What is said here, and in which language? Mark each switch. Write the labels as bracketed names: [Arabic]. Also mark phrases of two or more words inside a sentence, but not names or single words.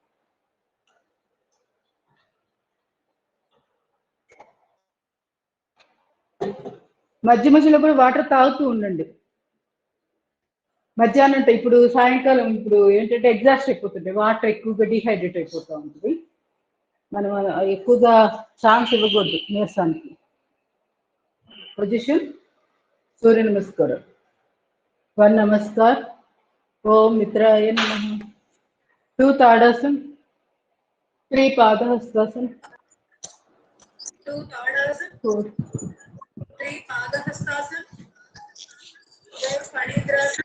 [Telugu] మధ్య మధ్యలో కూడా వాటర్ తాగుతూ ఉండండి. మధ్యాహ్నం అంటే ఇప్పుడు సాయంకాలం ఇప్పుడు ఏంటంటే ఎగ్జాస్ట్ అయిపోతుంది, వాటర్ ఎక్కువగా డిహైడ్రేట్ అయిపోతూ ఉంటుంది. మనం ఎక్కువగా ఛాన్స్ ఇవ్వకూడదు నీరసానికి. [Sanskrit] పొజిషన్ सूर्य नमस्कार। वन नमस्कार। ओम मित्राय नमः। 2 ताड़ासन। 3 पादहस्तासन। 2 ताड़ासन। 4 3 पादहस्तासन। 4 फणीन्द्रासन।